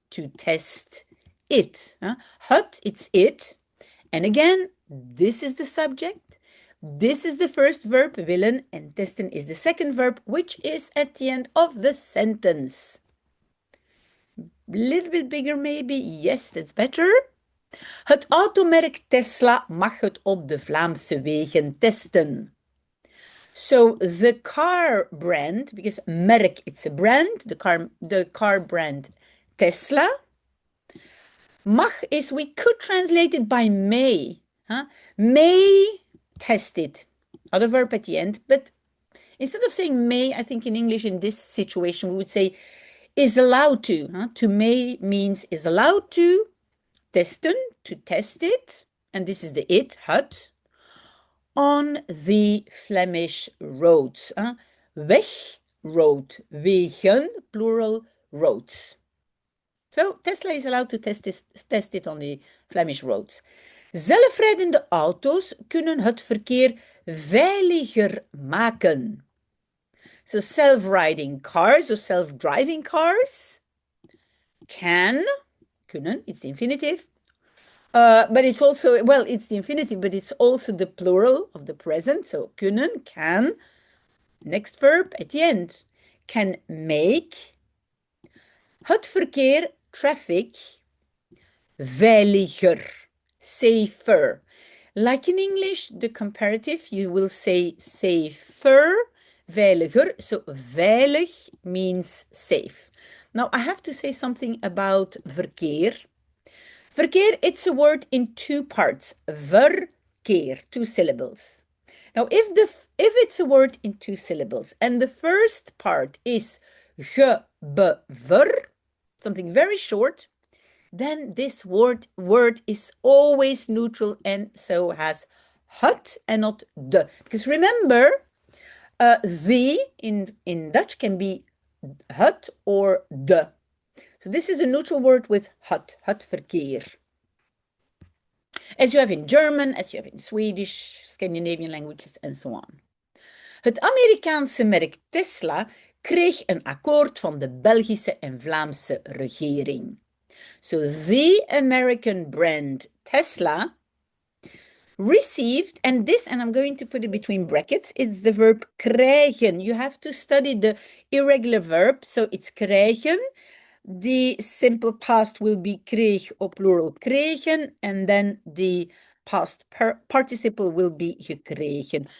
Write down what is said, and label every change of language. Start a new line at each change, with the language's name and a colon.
English: to test it. Het, it's it. And again, this is the subject. This is the first verb, willen, and testen is the second verb, which is at the end of the sentence. A little bit bigger maybe. Yes, that's better.
Dutch: Het automerk Tesla mag het op de Vlaamse wegen testen.
English: So the car brand, because merk, it's a brand, the car brand Tesla. Mag is, we could translate it by may. May test it. Other verb at the end, but instead of saying may, I think in English in this situation we would say is allowed to. To may means is allowed to. Testen, to test it. And this is the it, het. On the Flemish roads. Weg, road, wegen, plural, roads. So Tesla is allowed to test it on the Flemish roads.
Dutch: Zelfrijdende auto's kunnen het verkeer veiliger maken.
English: So self-riding cars or self-driving cars kunnen, it's the infinitive. But it's also, well, it's the infinitive, but it's also the plural of the present. So kunnen, can, next verb at the end. Can make
Dutch: het verkeer,
English: traffic, veiliger, safer. Like in English, the comparative, you will say safer, veiliger. So veilig means safe. Now, I have to say something about verkeer. Verkeer, it's a word in two parts. Verkeer, 2 syllables. Now, if it's a word in 2 syllables, and the first part is gebever, something very short, then this word is always neutral and so has het and not de. Because remember, the in Dutch can be het or de. So this is a neutral word with
Dutch: het verkeer.
English: As you have in German, as you have in Swedish, Scandinavian languages, and so on.
Dutch: Het Amerikaanse merk Tesla kreeg een akkoord van de Belgische en Vlaamse regering.
English: So the American brand Tesla received, and I'm going to put it between brackets, it's the verb krijgen. You have to study the irregular verb, so it's krijgen. The simple past will be kreeg or plural kregen, and then the past participle will be gekregen.